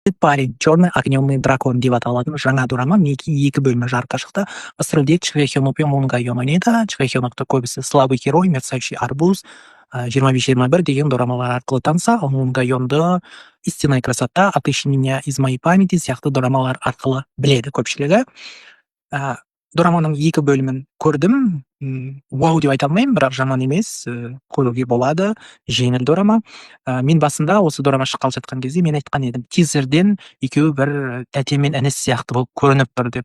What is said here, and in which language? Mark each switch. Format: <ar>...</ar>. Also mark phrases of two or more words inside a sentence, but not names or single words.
<kk>парень, черный огненный дракон деп аталатын жаңа драма мінекей 2 бөлімі жарыққа шықты. Басрөлде Чхве Хёнок пен Мун Га Ён ойнайды. Чхве Хёнокты көбісі слабый герой, мерцающий арбуз, 25-21 деген дорамалар арқылы таныса, ал Мун Га Ёнды истинная красота, отыщи меня из моей памяти сияқты дорамалар арқылы біледі көпшілігі. Дораманың 2 бөлімін көрдім. Вау деп айта алмаймын, бірақ жаман емес, көруге болады, жеңіл дорама. Мен басында осы дорама шыққалы жатқан кезде мен айтқан едім, тизерден екеуі бір тәте мен інісі сияқты болып көрініп тұр деп.</kk>